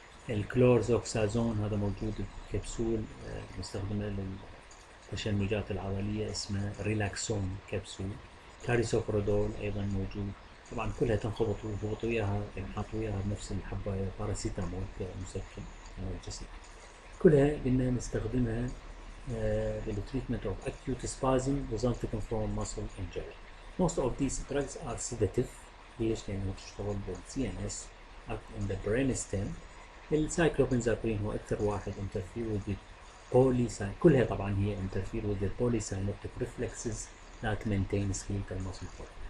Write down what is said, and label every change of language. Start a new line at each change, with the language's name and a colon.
Arabic: الكلورزوكسازون هذا موجود بكبسول مستخدمه للتشنجات العضليه اسمه ريلاكسون كبسول. كاريسوبرودول ايضا موجود، طبعا كلها تنخبط ويضبطوا وياها، ينحط وياها بنفس الحبايه باراسيتامول كمسكن انالجيسيك. كلها قلنا نستخدمها للتريتمنت اوف
English: acute spasm resulting from muscle injury. Most of these drugs are sedative.
Arabic: ليش؟ لانه تشتغل بالسي ان اس
English: in the brainstem. السايكلوبنزابرين
Arabic: هو اكثر واحد
English: interfere with the polysynaptic،
Arabic: كلها طبعا هي
English: interfere with the polysynaptic reflexes that maintain skeletal muscle tone.